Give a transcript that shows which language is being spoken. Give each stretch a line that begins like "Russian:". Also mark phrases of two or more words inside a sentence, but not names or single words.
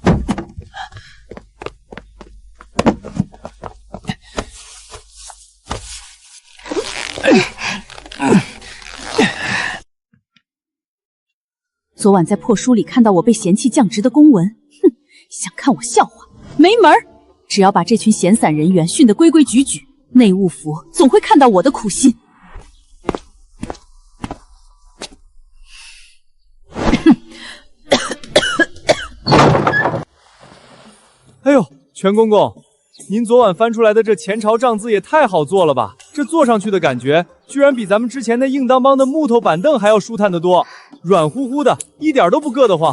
Chinese: 昨晚在破書裡看到我被嫌棄降職的公文，哼，想看我笑話？沒門兒！只要把這群閒散人員訓得規規矩矩，內務府總會看到我的苦心。哎呦，全公公，您昨晚翻出來的這前朝帳字也太好做了吧？這坐上去的感覺，居然比咱們之前那硬邦邦的木頭板凳還要舒坦得多，軟乎乎的，一點都不硌得慌。